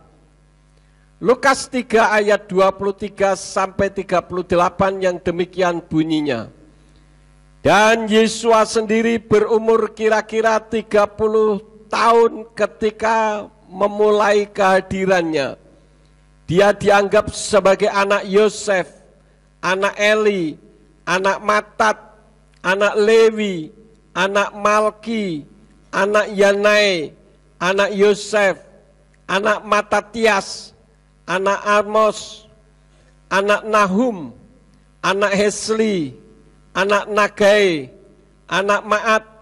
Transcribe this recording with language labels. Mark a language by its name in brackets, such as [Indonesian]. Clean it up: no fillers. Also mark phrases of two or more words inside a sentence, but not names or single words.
[Indonesian] Lukas 3 ayat 23 sampai 38 yang demikian bunyinya. Dan Yesus sendiri berumur kira-kira 30 tahun ketika memulai kehadirannya. Dia dianggap sebagai anak Yosef, anak Eli, anak Matat, anak Lewi, anak Malki, anak Yanai, anak Yosef, anak Matatias, anak Amos, anak Nahum, anak Hesli, anak Nagai, anak Maat,